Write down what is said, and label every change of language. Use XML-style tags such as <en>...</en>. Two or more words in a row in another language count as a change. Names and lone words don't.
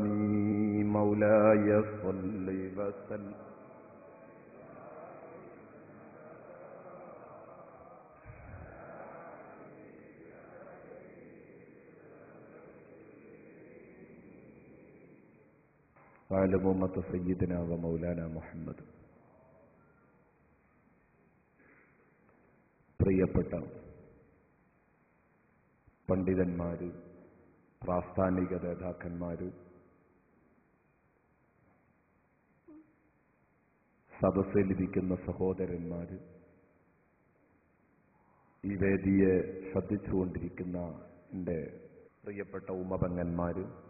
<ar>مولاي صل وسلم على أمة سيدنا ومولانا محمد.</ar> <ml>പ്രിയപ്പെട്ട പണ്ഡിതന്മാര്, പ്രാസ്ഥാനിക നേതാക്കന്മാര്, സദസ്സിലിരിക്കുന്ന സഹോദരന്മാര്, ഈ വേദിയെ ശ്രദ്ധിച്ചുകൊണ്ടിരിക്കുന്ന എൻ്റെ പ്രിയപ്പെട്ട ഉമ്മപെങ്ങന്മാര്,</ml>